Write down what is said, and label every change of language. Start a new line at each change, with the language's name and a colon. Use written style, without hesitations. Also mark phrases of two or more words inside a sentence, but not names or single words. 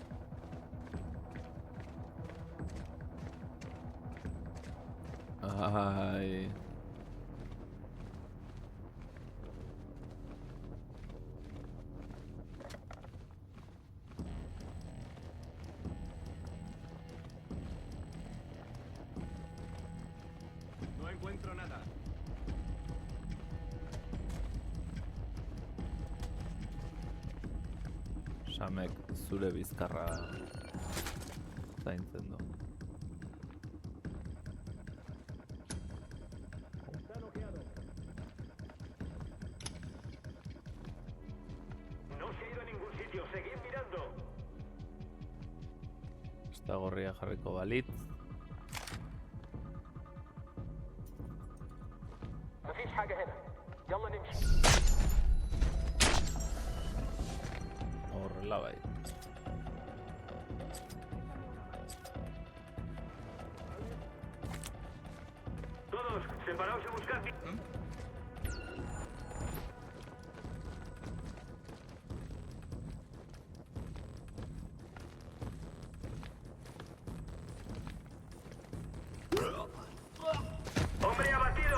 Spanish: Ai. No encuentro nada.
Basque: Samek zure bizkarra zaintzen du.
Spanish: Está bloqueado. No se ha ido a ningún sitio. Seguid mirando.
Basque: Esta gorria jarriko balit.
Arabic: مفيش حاجة هنا. يلا نمشي.
Basque: Horrela bai.
Spanish: Todos, separaos a buscar. ¡Hombre abatido!